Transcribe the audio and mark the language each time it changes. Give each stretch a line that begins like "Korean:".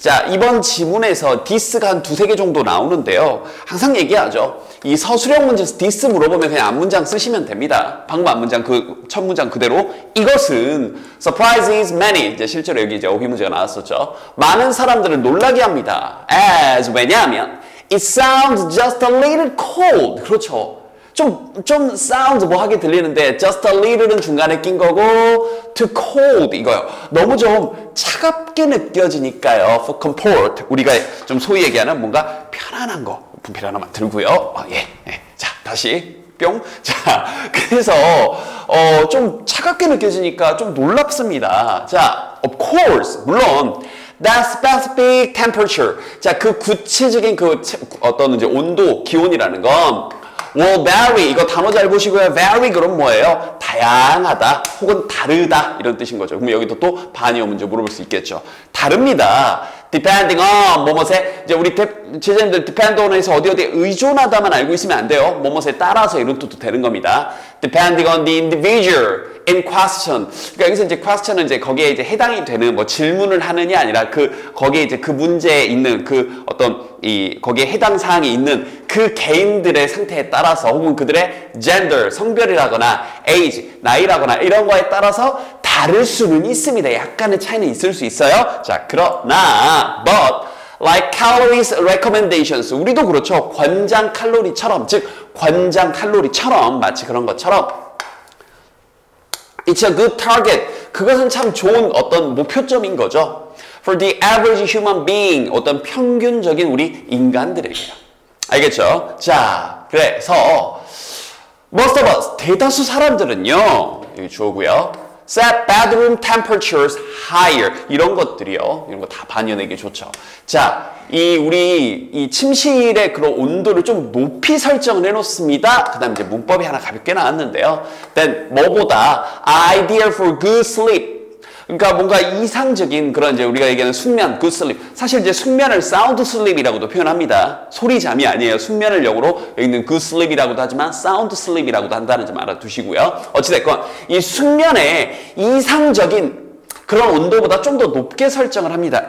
Korean: 자, 이번 지문에서 this가 한 두세 개 정도 나오는데요. 항상 얘기하죠. 이 서술형 문제에서 this 물어보면 그냥 앞문장 쓰시면 됩니다. 방금 앞문장 그 첫 문장 그대로 이것은
English: surprises many.
Korean: 이제 실제로 여기 이제 어휘 문제가 나왔었죠. 많은 사람들을 놀라게 합니다.
English: As
Korean: 왜냐하면
English: it sounds just a little cold.
Korean: 그렇죠. 좀 sounds 뭐하게 들리는데
English: just a little
Korean: 은 중간에 낀 거고
English: too cold
Korean: 이거요. 너무 좀 차갑게 느껴지니까요.
English: For comfort
Korean: 우리가 좀 소위 얘기하는 뭔가 편안한 거 분필 하나만 들고요. 예. 자, 다시 뿅. 자, 그래서 좀 차갑게 느껴지니까 좀 놀랍습니다.
English: 자, of course 물론 that specific temperature.
Korean: 자, 그 구체적인 그 어떤 이제 온도, 기온이라는 건
English: will vary.
Korean: 이거 단어 잘 보시고요. vary 그럼 뭐예요? 다양하다 혹은 다르다 이런 뜻인 거죠. 그럼 여기도 또 반이어 문제 물어볼 수 있겠죠. 다릅니다.
English: depending on
Korean: 뭐뭐에 이제 우리 제자님들
English: depend on
Korean: 에서 어디 의존하다만 알고 있으면 안 돼요. 뭐뭐에 따라서 이런 뜻도 되는 겁니다.
English: depending on the individual in question.
Korean: 그러니까 여기서 이제 question은 이제 거기에 이제 해당이 되는 뭐 질문을 하느냐 아니라 거기에 이제 그 문제에 있는 그 어떤 거기에 해당 사항이 있는 그 개인들의 상태에 따라서 혹은 그들의 gender, 성별이라거나 age, 나이라거나 이런 거에 따라서 다를 수는 있습니다. 약간의 차이는 있을 수 있어요. 자, 그러나
English: but like calories recommendations.
Korean: 우리도 그렇죠. 권장 칼로리처럼 즉 권장 칼로리처럼 마치 그런 것처럼
English: It's a good target.
Korean: 그것은 참 좋은 어떤 목표점인 거죠.
English: For the average human being.
Korean: 어떤 평균적인 우리 인간들에게요. 알겠죠? 자, 그래서
English: most of us.
Korean: 대다수 사람들은요. 여기 주어고요.
English: Set bedroom temperatures higher.
Korean: 이런 것들이요. 이런 거 다 반영하기 좋죠. 자, 우리 이 침실의 그런 온도를 좀 높이 설정을 해놓습니다. 그 다음 이제 문법이 하나 가볍게 나왔는데요.
English: Then
Korean: 뭐보다
English: ideal for good sleep.
Korean: 그러니까 뭔가 이상적인 그런 이제 우리가 얘기하는 숙면, good sleep. 사실 이제 숙면을
English: sound sleep
Korean: 이라고도 표현합니다. 소리잠이 아니에요. 숙면을 역으로 여기 있는 good sleep이라고도 하지만
English: sound sleep
Korean: 이라고도 한다는 점 알아두시고요. 어찌됐건 이 숙면의 이상적인 그런 온도보다 좀 더 높게 설정을 합니다.